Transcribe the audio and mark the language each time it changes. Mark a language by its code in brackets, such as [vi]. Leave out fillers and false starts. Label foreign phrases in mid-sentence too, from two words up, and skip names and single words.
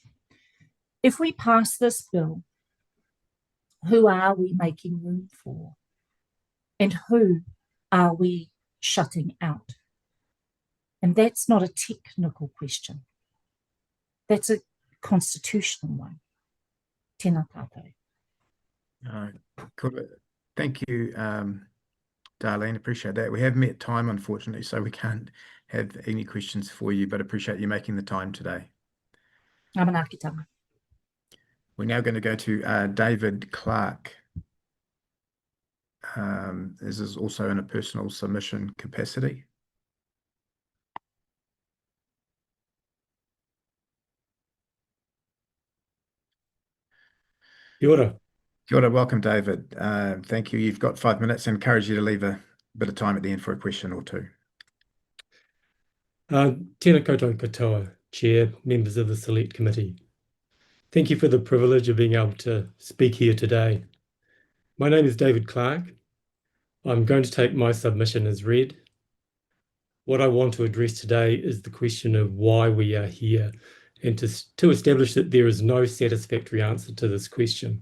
[en] If we pass this bill, who are we making room for? And who are we shutting out? And that's not a technical question. That's a constitutional one. [mi] Tēnā tātou. [en] Thank you, Darleen. Appreciate that. We have met time, unfortunately, so we can't have any questions for you, but appreciate you making the time today. Amanakitanga. We're now going to go to David Clarke. This is also in a personal submission capacity. [mi] Kia ora. Kia ora. [en] Welcome, David. Thank you. You've got 5 minutes. I encourage you to leave a bit of time at the end for a question or two. [mi] Tēnā koutou katoa, [en] Chair, members of the Select Committee. Thank you for the privilege of being able to speak here today. My name is David Clarke. I'm going to take my submission as read. What I want to address today is the question of why we are here, and to establish that there is no satisfactory answer to this question.